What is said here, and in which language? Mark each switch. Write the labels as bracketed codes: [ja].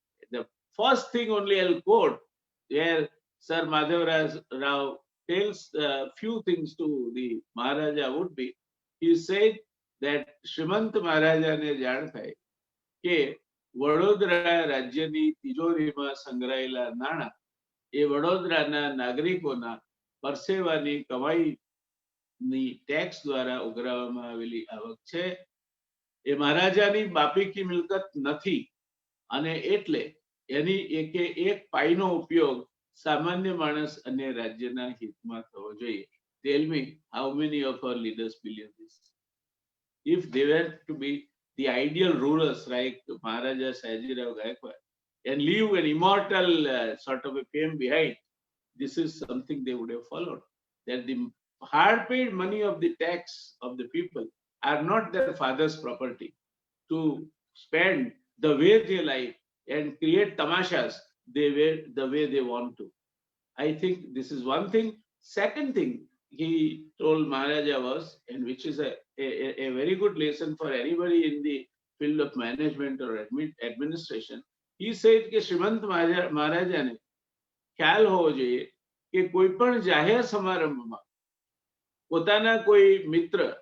[en] The first thing only I'll quote, where Sir Madhav Rao tells a few things to the Maharaja would be, he said that Shrimant Maharaja ne [gu] જાણ થાય કે વડોદરા રાજ્યની તિજોરીમાં સંગ્રહાયેલા નાણાં એ વડોદરાના નાગરિકોના પરસેવાની કમાઈની tax દ્વારા ઉઘરાવવામાં આવેલી આવક છે. એ મહારાજાની બાપીકી મિલકત નથી, અને એટલે એની એકે એક પાઈનો ઉપયોગ સામાન્ય માણસ અને રાજ્યના હિતમાં થવો જોઈએ. [en] Tell me, how many of our leaders believe this? If they were to be the ideal rulers like Maharaja Sayaji Rao Gaikwad and leave an immortal sort of a fame behind, this is something they would have followed. That the hard-paid money of the tax of the people are not their father's property to spend the way they like and create tamashas the way they want to. I think this is one thing. Second thing he told Maharaja was, and which is a very good lesson for anybody in the field of management or administration, he said [gu] કે શ્રીમંત મહારાજાને ખ્યાલ હોવો જોઈએ કે કોઈ પણ જાહેર સમારંભમાં પોતાના કોઈ મિત્ર,